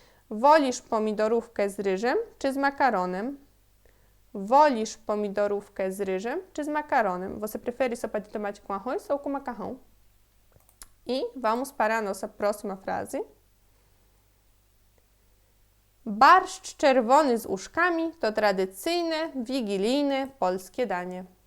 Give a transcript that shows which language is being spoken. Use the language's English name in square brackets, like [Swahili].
[Polish] Wolisz pomidorówkę z ryżem, czy z makaronem? Wolisz pomidorówkę z ryżem, czy z makaronem? [Portuguese] Você prefere sopa de tomate com arroz ou com macarrão? E vamos para a nossa próxima frase. [Polish] Barszcz czerwony z uszkami to tradycyjne, wigilijne polskie danie.